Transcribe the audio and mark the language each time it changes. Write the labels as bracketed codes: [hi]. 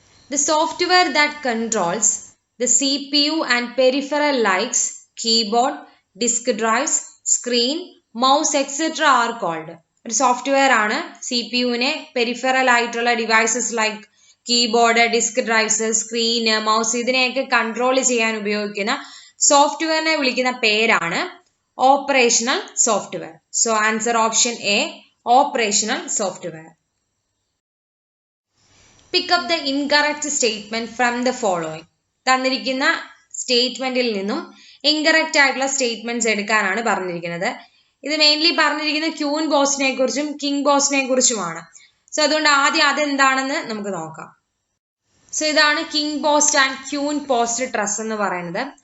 [en] The software that controls the CPU and peripheral like keyboard, disk drives, screen, mouse etc. are called. [ml] ഒരു software ആണ് CPU-നെ peripheral ആയിട്ടുള്ള devices like keyboard, disk drives, screen, mouse ഇതിനെയൊക്കെ control ചെയ്യാൻ ഉപയോഗിക്കുന്ന സോഫ്റ്റ്വെയറിനെ വിളിക്കുന്ന പേരാണ് operational software. [en] So answer option A, operational software. Pick up the incorrect statement from the following. [ml] തന്നിരിക്കുന്ന സ്റ്റേറ്റ്മെന്റിൽ നിന്നും ഇൻകറക്റ്റ് ആയിട്ടുള്ള സ്റ്റേറ്റ്മെന്റ്സ് എടുക്കാനാണ് പറഞ്ഞിരിക്കുന്നത്. ഇത് മെയിൻലി പറഞ്ഞിരിക്കുന്നത് ക്യൂൻ ബോസ്റ്റിനെ കുറിച്ചും കിങ് ബോസ്റ്റിനെ കുറിച്ചുമാണ്. സോ അതുകൊണ്ട് ആദ്യം അതെന്താണെന്ന് നമുക്ക് നോക്കാം. സോ ഇതാണ് king post and queen post truss എന്ന് പറയുന്നത്.